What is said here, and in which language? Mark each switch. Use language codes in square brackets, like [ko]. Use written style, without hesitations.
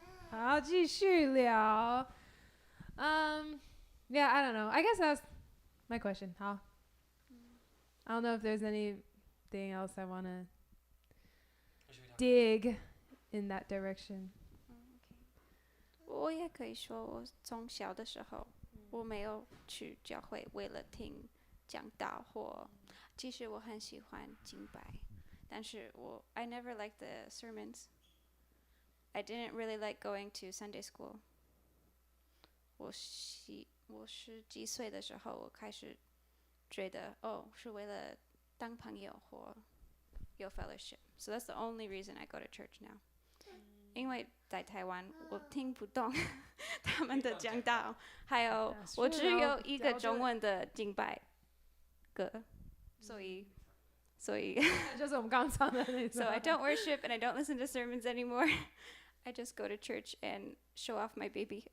[en] 好，继续聊。 Yeah, I don't know. I guess that's my question. [zh] 好。 [en] I don't know if there's anything else I want to dig in that direction. [zh] 我也可以说，我从小的时候，我没有去教会为了听讲道或，其实我很喜欢敬拜，但是 I never liked the sermons. [en] I didn't really like going to Sunday school. [zh] 我十几岁的时候，我开始觉得是为了当朋友或有 fellowship. [en] So that's the only reason I go to church now. [zh] 因为在台湾我听不懂他们的讲道，还有我只有一个中文的敬拜歌，所以就是我们刚刚唱的那种。 [en] So I don't worship and I don't listen to sermons anymore. I just go to church and show off my baby.